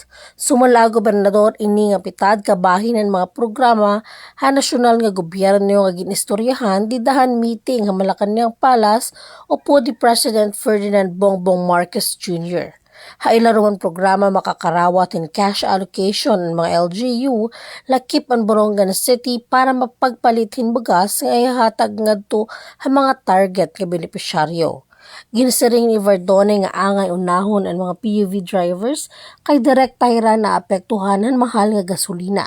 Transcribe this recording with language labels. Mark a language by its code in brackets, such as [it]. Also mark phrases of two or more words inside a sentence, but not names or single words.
[war] Sumala Gobernador ini nga pitad kabahin ng mga programa ha nasyonal nga gobyerno nga ginistoryahan didahan meeting ha Malacañang Palace o po di President Ferdinand Bongbong Marcos Jr. Hailaruan programa makakarawat in cash allocation ng mga LGU lakip ang Borongan City para mapagpalitin bagas nga ihatag ngadto ang mga target nga benepisyaryo. Ginsiring ni Verdone nga angay unahon ang mga [en] PUV drivers [war] kay direktayra na apektuhan ng mahal nga gasolina.